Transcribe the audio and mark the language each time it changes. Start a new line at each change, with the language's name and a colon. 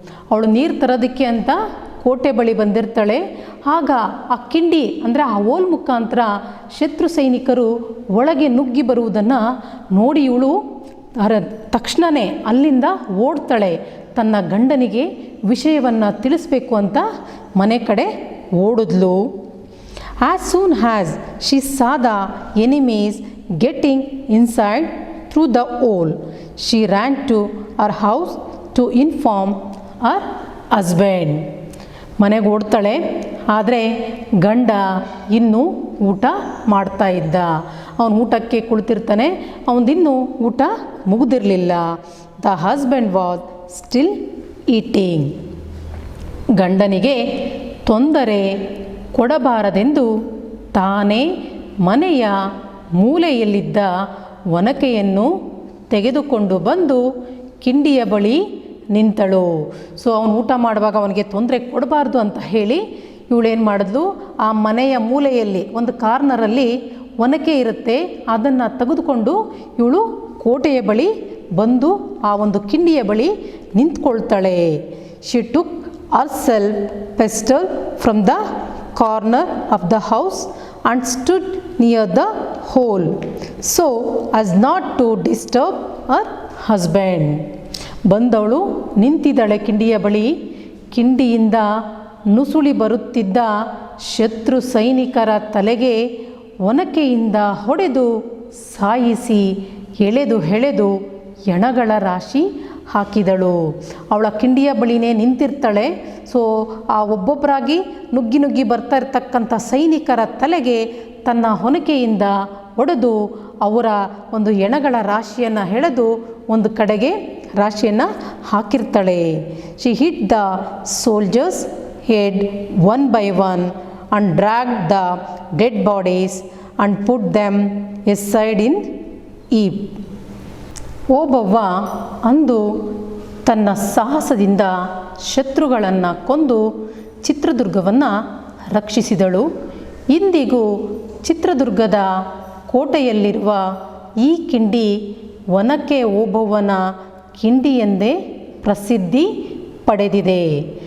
Kannada: ಅವಳು ನೀರು ತರೋದಕ್ಕೆ ಅಂತ ಕೋಟೆ ಬಳಿ ಬಂದಿರ್ತಾಳೆ. ಆಗ ಆ ಕಿಂಡಿ ಅಂದರೆ ಆ ಹೋಲ್ ಮುಖಾಂತರ ಶತ್ರು ಸೈನಿಕರು ಒಳಗೆ ನುಗ್ಗಿ ಬರುವುದನ್ನು ನೋಡಿ ಇವಳು ತಕ್ಷಣವೇ ಅಲ್ಲಿಂದ ಓಡ್ತಾಳೆ. ತನ್ನ ಗಂಡನಿಗೆ ವಿಷಯವನ್ನು ತಿಳಿಸ್ಬೇಕು ಅಂತ ಮನೆ ಕಡೆ ಓಡಿದ್ಲು.
English: As soon as she saw the enemies getting inside through the hole, she ran to her house to inform her husband.
Kannada: ಮನೆಗೆ ಓಡ್ತಾಳೆ. ಆದರೆ ಗಂಡ ಇನ್ನೂ ಊಟ ಮಾಡ್ತಾ ಇದ್ದ. ಅವನು ಊಟಕ್ಕೆ ಕುಳಿತಿರ್ತಾನೆ. ಅವನದಿನ್ನೂ ಊಟ ಮುಗಿದಿರಲಿಲ್ಲ.
English: The husband was still eating.
Kannada: ಗಂಡನಿಗೆ ತೊಂದರೆ ಕೊಡಬಾರದೆಂದು ತಾನೇ ಮನೆಯ ಮೂಲೆಯಲ್ಲಿದ್ದ ಒನಕೆಯನ್ನು ತೆಗೆದುಕೊಂಡು ಬಂದು ಕಿಂಡಿಯ ಬಳಿ ನಿಂತಳು. ಸೊ ಅವನು ಊಟ ಮಾಡುವಾಗ ಅವನಿಗೆ ತೊಂದರೆ ಕೊಡಬಾರ್ದು ಅಂತ ಹೇಳಿ ಇವಳೇನು ಮಾಡಿದ್ಲು, ಆ ಮನೆಯ ಮೂಲೆಯಲ್ಲಿ ಒಂದು ಕಾರ್ನರಲ್ಲಿ ಒನಕೆ ಇರುತ್ತೆ, ಅದನ್ನು ತೆಗೆದುಕೊಂಡು ಇವಳು ಕೋಟೆಯ ಬಳಿ ಬಂದು ಆ ಒಂದು ಕಿಂಡಿಯ ಬಳಿ ನಿಂತ್ಕೊಳ್ತಾಳೆ.
English: She took herself pestle from the corner of the house and stood near the hole so as not to disturb her husband.
Kannada: ಬಂದವಳು ನಿಂತಿದ್ದಳೆ ಕಿಂಡಿಯ ಬಳಿ. ಕಿಂಡಿಯಿಂದ ನುಸುಳಿ ಬರುತ್ತಿದ್ದ ಶತ್ರು ಸೈನಿಕರ ತಲೆಗೆ ಒನಕೆಯಿಂದ ಹೊಡೆದು ಸಾಯಿಸಿ ಎಳೆದು ಎಣಗಳ ರಾಶಿ ಹಾಕಿದಳು. ಅವಳ ಕಿಂಡಿಯ ಬಳಿನೇ ನಿಂತಿರ್ತಾಳೆ. ಸೊ ಆ ಒಬ್ಬೊಬ್ಬರಾಗಿ ನುಗ್ಗಿ ಬರ್ತಾ ಇರ್ತಕ್ಕಂಥ ಸೈನಿಕರ ತಲೆಗೆ ತನ್ನ ಹೊನಕೆಯಿಂದ ಹೊಡೆದು ಅವರ ಒಂದು ಎಣಗಳ ರಾಶಿಯನ್ನು ಎಳೆದು ಒಂದು ಕಡೆಗೆ ರಾಶಿಯನ್ನು ಹಾಕಿರ್ತಾಳೆ.
English: She hit the soldiers head one by one and dragged the dead bodies and put them aside in heap.
Kannada: Obavva ಅಂದು ತನ್ನ ಸಾಹಸದಿಂದ ಶತ್ರುಗಳನ್ನು ಕೊಂದು ಚಿತ್ರದುರ್ಗವನ್ನು ರಕ್ಷಿಸಿದಳು. ಇಂದಿಗೂ ಚಿತ್ರದುರ್ಗದ ಕೋಟೆಯಲ್ಲಿರುವ ಈ ಕಿಂಡಿ ಒನಕೆ ಓಬವ್ವನ ಕಿಂಡಿ ಎಂದೇ ಪ್ರಸಿದ್ಧಿ ಪಡೆದಿದೆ.